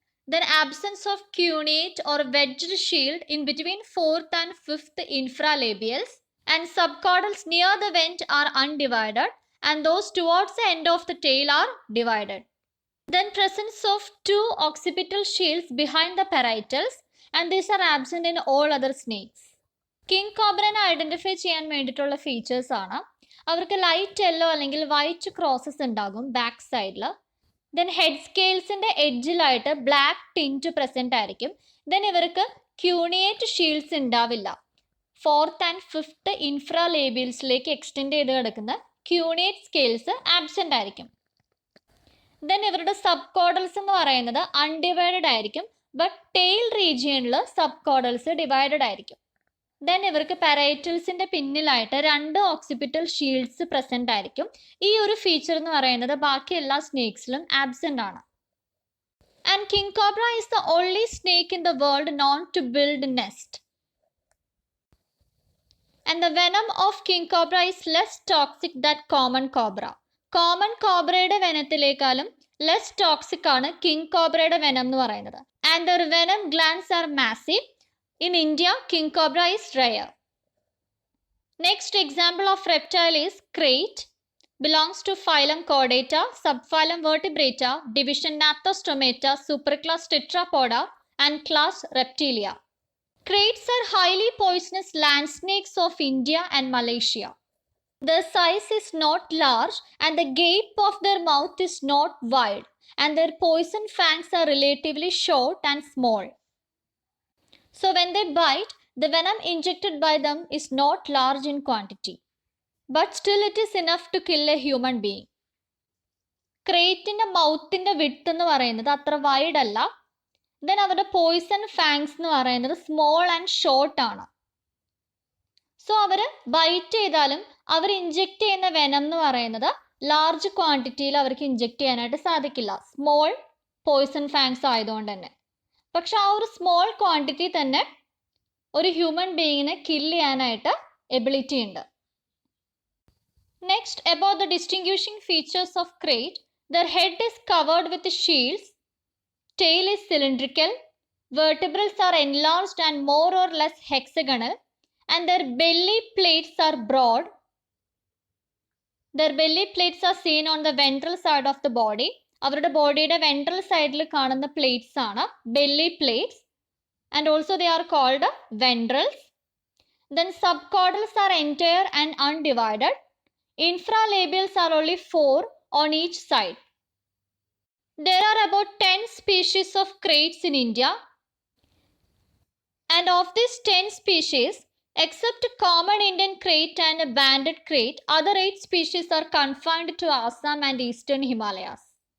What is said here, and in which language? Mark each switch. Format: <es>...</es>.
<en>Then absence of cunate or wedged shield in between 4th and 5th infralabials, and subcaudals near the vent are undivided, and those towards the end of the tail are divided. Then presence of 2 occipital shields behind the parietals, and these are absent in all other snakes.</en> <ml>King കോബ്രനെ identify ചെയ്യാൻ വേണ്ടിയിട്ടുള്ള features ആണ് അവർക്ക് light yellow അല്ലെങ്കിൽ white crosses ഉണ്ടാകും back സൈഡിൽ. Then head സ്കെയിൽസിന്റെ എഡ്ജിലായിട്ട് black tint present ആയിരിക്കും. Then ഇവർക്ക് ക്യൂണിയേറ്റ് Shields ഉണ്ടാവില്ല. ഫോർത്ത് ആൻഡ് ഫിഫ്ത്ത് ഇൻഫ്രാലേബിയൽസിലേക്ക് എക്സ്റ്റെൻഡ് ചെയ്ത് കിടക്കുന്ന ക്യൂണിയേറ്റ് സ്കെയിൽസ് ആബ്സെന്റ് ആയിരിക്കും. ദെൻ ഇവരുടെ സബ് കോഡൽസ് എന്ന് പറയുന്നത് അൺഡിവൈഡഡ് ആയിരിക്കും. ബട്ട് ടെയിൽ റീജിയനിൽ സബ് കോഡൽസ് ഡിവൈഡഡ് ആയിരിക്കും. ദെൻ ഇവർക്ക് പാരൈറ്റൽസിന്റെ പിന്നിലായിട്ട് 2 ഓക്സിപിറ്റൽ ഷീൽഡ്സ് പ്രസന്റ് ആയിരിക്കും. ഈ ഒരു ഫീച്ചർ എന്ന് പറയുന്നത് ബാക്കി എല്ലാ സ്നേക്സിലും ആബ്സെന്റ് ആണ്.</ml> <en>And king cobra is the only snake in the world known to build nest. And the venom of king cobra is less toxic that common cobra.</en> <ml>Common കോബ്രയുടെ വെനത്തിലേക്കാളും less toxic ആണ് king കോബ്രയുടെ venom എന്ന് പറയുന്നത്.</ml> <en>And their venom glands are massive. In India, king cobra is rare. Next example of reptile is krait. Belongs to phylum Chordata, subphylum Vertebrata, division Gnathostomata, superclass Tetrapoda, and class Reptilia. Kraits are highly poisonous land snakes of India and Malaysia. Their size is not large and the gape of their mouth is not wide, and their poison fangs are relatively short and small. So when they bite, the venom injected by them is not large in quantity, but still it is enough to kill a human being.</en> <ml>ക്രേറ്റിന്റെ മൗത്തിന്റെ width എന്ന് പറയുന്നത് അത്ര wide അല്ല. Then അവരുടെ Poisson fangs എന്ന് പറയുന്നത് small and short ആണ്. So അവർ byte ചെയ്താലും അവർ inject ചെയ്യുന്ന വെനം എന്ന് പറയുന്നത് ലാർജ് ക്വാണ്ടിറ്റിയിൽ അവർക്ക് ഇഞ്ചെക്ട് ചെയ്യാനായിട്ട് സാധിക്കില്ല, സ്മോൾ പോയിസൺ ഫാങ്സ് ആയതുകൊണ്ട് തന്നെ. പക്ഷെ ആ ഒരു സ്മോൾ ക്വാണ്ടിറ്റി തന്നെ ഒരു ഹ്യൂമൻ ബീയിങ്ങിനെ കില്ല് ചെയ്യാനായിട്ട് എബിലിറ്റി ഉണ്ട്.</ml> <en>Next, about the distinguishing features of krait. Their head is covered with shields, tail is cylindrical, vertebrals are enlarged and more or less hexagonal, and their belly plates are broad. Their belly plates are seen on the ventral side of the body.</en> <ml>അവരുടെ ബോഡിയുടെ ventral സൈഡിൽ കാണുന്ന plates ആണ് belly plates,</ml> <en>And also they are called ventrals. Then subcaudals are entire and undivided. Infralabials are only 4 on each side. There are about 10 species of kraits in India, and of these 10 species, except common Indian krait and banded krait, other 8 species are confined to Assam and eastern Himalayas.</en>